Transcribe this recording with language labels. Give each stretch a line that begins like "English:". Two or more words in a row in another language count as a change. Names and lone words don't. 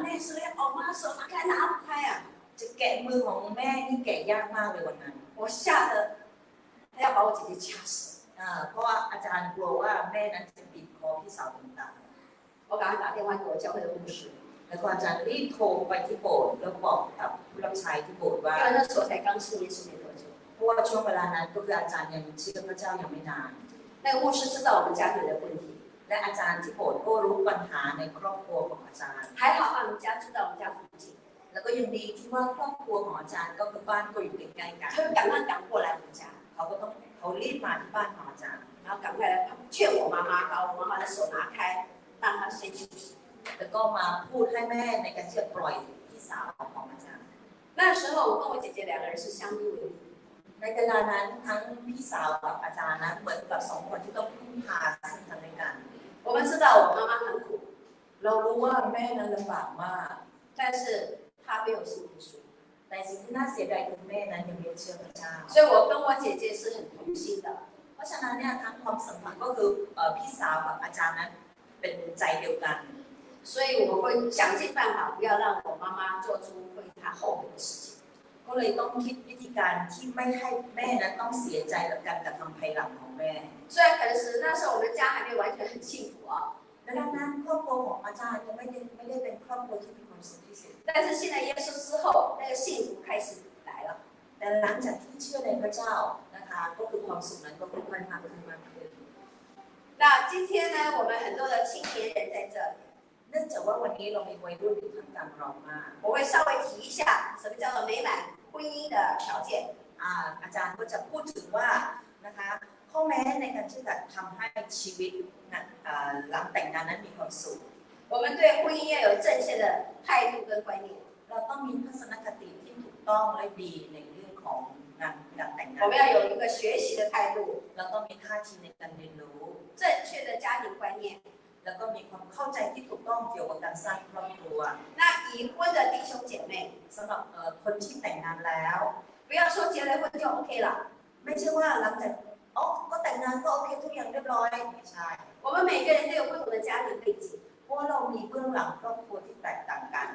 Chinese: 我那时候要把我妈手拿开，拿不开啊！
Thai: จะแกะมือของแม่นี่แกะยากมากเลยวันนั้น
Chinese: 我吓得要把我姐姐掐死。
Thai: เพราะว่าอาจารย์กลัวว่าแม่นั้นจะบีบคอพี่สาวต่าง
Chinese: ๆ我赶快打电话给我教会的牧师，
Thai: แล้วก็อาจารย์รีบโทรไปที่โบสถ์แล้วบอกกับผู้รับใช้ที่โบสถ์ว่า
Chinese: 因为那时候才刚信耶稣没多久。
Thai: เพราะว่าช่วงเวลานั้นก็คืออาจารย์ยังเชื่อพระเจ้ายังไม่นาน
Chinese: 那个牧师知道我们家庭的问题，
Thai: และอาจารย์ที่โบสถ์ก็รู้ปัญหาในครอบครัวของอาจารย์
Chinese: 还好他们家住在我们家附近，
Thai: แล้วก็ยังดีที่ว่าครอบครัวของอาจารย์ก็คือบ้านก็อยู่ใกล้ๆกัน
Chinese: 他就赶过来我们家，
Thai: เขารีบมาที่บ้านของอาจารย์
Chinese: 然后赶快来劝我妈妈，把我妈妈的手拿开，让她先休息。
Thai: แล้วก็มาพูดให้แม่ในการที่จะปล่อยพี่สาวของอาจารย์
Chinese: 那时候我跟我姐姐两个人是相依为命。
Thai: ในเวลานั้นทั้งพี่สาวกับอาจารย์นั้นเหมือนกับสองคนที่ต้องพึ่งพาซึ่งกันและกัน
Chinese: 我们知道我妈妈很苦，
Thai: เรารู้ว่าแม่นั้นลำบากมาก
Chinese: 但是她没有信耶稣。
Thai: แต่สิ่งที่น่าเสียดายคือแม่นั้นยังไม่เชื่อพระเจ้า
Chinese: 所以我跟我姐姐是很同心的。
Thai: เพราะฉะนั้นเนี่ยทั้งความสัมพันธ์ก็คือพี่สาวกับอาจารย์นั้นเป็นใจเดียวกัน
Chinese: 所以我会想尽办法不要让我妈妈做出会她后悔的事情。
Thai: ก็เลยต้องคิดวิธีการที่ไม่ให้แม่นั้นต้องเสียใจกับการกระทำภายหลังของแม่
Chinese: 虽然可能是那时候我们家还没有完全很幸福啊，
Thai: ดังนั้นครอบครัวของอาจารย์ยังไม่ได้เป็นครอบครัวที่มีความสุขที่สุด
Chinese: 但是信了耶稣之后，那个幸福开始来了。
Thai: แต่หลังจากที่เชื่อในพระเจ้านะคะก็คือความสุขนั้นก็ค่อยๆมากขึ้น
Chinese: 那今天呢，我们很多的青年人在这里。
Thai: เนื่องจากว่าวันนี้เรามีวัยรุ่นอยู่ท่ามกลางเรามาก
Chinese: 我会稍微提一下什么叫做美满婚姻的条件。
Thai: อาจารย์ก็จะพูดถึงว่านะคะข้ออแม้ในการที่จะทำให้ชีวิตนะหลังแต่งงานนั้นมีความสุข
Chinese: 我们对婚姻要有正确的态度跟观念。
Thai: เราต้องมีทัศนคติที่ถูกต้องและดีในเรื่องของการแต่งงาน
Chinese: 我们要有一个学习的态度，
Thai: เราต้องมีท่าทีในการเรียนรู้
Chinese: 正确的家庭观念。
Thai: แล้วก็มีความเข้าใจที่ถูกต้องเกี่ยวกับการสร้างครอบครัว
Chinese: 那已婚的弟兄姐妹，
Thai: สำหรับคนที่แต่งงานแล้ว
Chinese: 不要说结了婚就 OK 了。
Thai: ไม่ใช่ว่าหลังจากก็แต่งงานก็โอเคทุกอย่างเรียบร้อยไม่ใช่
Chinese: 我们每个人都有不同的家庭背景，
Thai: เพราะว่าเรามีเบื้องหลังครอบครัวที่แตกต่างกัน